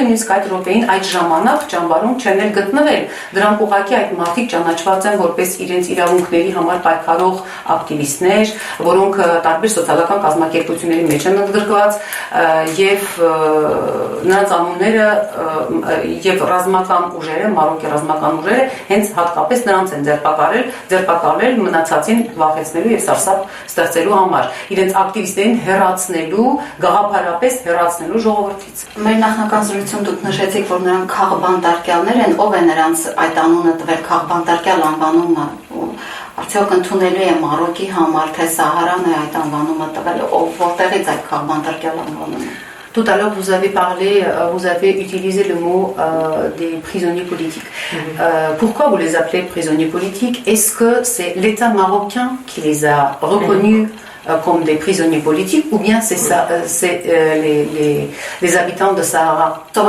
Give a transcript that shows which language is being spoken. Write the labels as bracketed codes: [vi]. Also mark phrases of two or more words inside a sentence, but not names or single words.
[hy] նույնիսկ այդ րոպեին այդ ժամանակ ճամբարում չեն էլ գտնվել։ Դրանք ուղղակի այդ մարդիկ ճանաչված են որպես իրենց իրավունքների համար պայքարող ակտիվիստներ, որոնք տարբեր սոցիալական կազմակերպությունների մեջ են ընդգրկված եւ նրանց անունները եւ ռազմական ուժերը, Մարոկի ռազմական ուժերը հենց հատկապես նրանց են ձերբակալել մնացածին վախեցնելու եւ սարսափ ստեղծելու համար, իրենց ակտիվիստերին հեռացնելու, գաղափարապես հեռացնելու ժողովրդից։ Մեր նախնական զրույցում դուք նշեցիք, որ նրանք քաղբանտարկյալներ են, ով է նրանց այդ անունը տվել, քաղբանտարկյալ անվանումը, արդյոք ընդունելու է Մարոկի համար, թե Սահարան է այդ անվանումը տվել, ով որտեղից այդ քաղբանտարկյալ անվանումը։ [fr] Tout à l'heure, vous avez utilisé le mot des prisonniers politiques. Pourquoi vous les appelez prisonniers politiques? Est-ce que c'est l'État marocain qui les a reconnus comme des prisonniers politiques, ou bien c'est les habitants de Sahara?